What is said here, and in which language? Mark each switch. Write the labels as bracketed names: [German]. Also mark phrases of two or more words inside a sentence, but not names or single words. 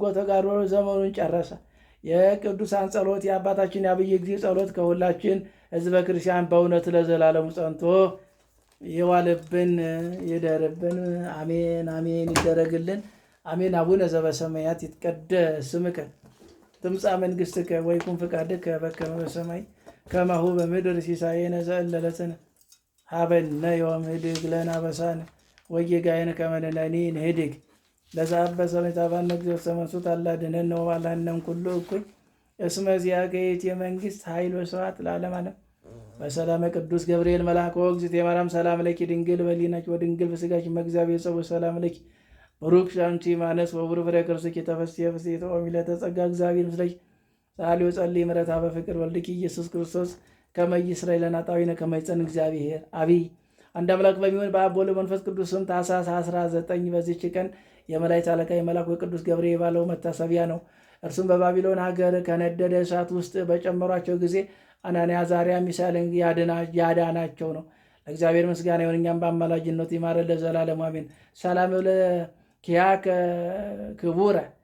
[Amharic] ተጋድሎ ዘመኑን ጨረሰ። የቅዱሳን ጸሎት የአባታችን የአብየ ጊዜ ጸሎት ከሁላችን ሕዝበ ክርስቲያን በእውነት ለዘላለሙ ጸንቶ ይዋልብን ይደርብን። አሜን አሜን ይደረግልን። አሜን። [Geez] አቡነ ዘበሰማያት ይትቀደስ ስምከ ትምጻእ መንግሥትከ ወይኩን ፈቃድከ በከመ በሰማይ ከማሁ በምድር ሲሳየነ ዘለለዕለትነ ሀበነ ዮም ህድግ ለነ አበሳነ ወጌጋየነ ከመ ንሕነኒ ንህድግ ለዘአበ ሰማዕታነ እግዚኦ ተመሱት አላድኅነነ ወባልሐነ ኩሉ እኩይ እስመ ዚአከ ይእቲ መንግሥት ኃይል ወስብሐት ለዓለመ ዓለም። በሰላመ ቅዱስ ገብርኤል መልአክ ወእግዝእትየ ማርያም ሰላም ለኪ ድንግል በሊናኪ ወድንግል በሥጋኪ እምእግዚአብሔር ጸባኦት ሰላም ለኪ ብሩክ አንቲ እምአንስት ወቡሩክ ፍሬ ከርሥኪ ተፈሥሒ ፍሥሕት ወሚለተ ጸጋ እግዚአብሔር ምስለኪ ጸአሊ ወጸልይ ምሕረታ በፍቅር ወልድኪ ኢየሱስ ክርስቶስ ከመ ይስረይ ለነ ኃጣውኢነ ከመ ይጸን እግዚአብሔር አብይ። [Amharic] አንድ አምላክ በሚሆን በአብ ወወልድ ወመንፈስ ቅዱስ ስም ታኅሳስ 19 በዚች ቀን የመላእክት አለቃ የመልአኩ የቅዱስ ገብርኤል የባለው መታሰቢያ ነው። እርሱም በባቢሎን ሀገር ከነደደ እሳት ውስጥ በጨመሯቸው ጊዜ አናንያ፣ አዛርያ፣ ሚሳኤልን ያዳናቸው ነው። ለእግዚአብሔር ምስጋና ይሁን፣ እኛም በአማላጅነቱ ይማረን ለዘላለሙ አሜን። [Geez] ሰላም ለኪያከ ክቡረ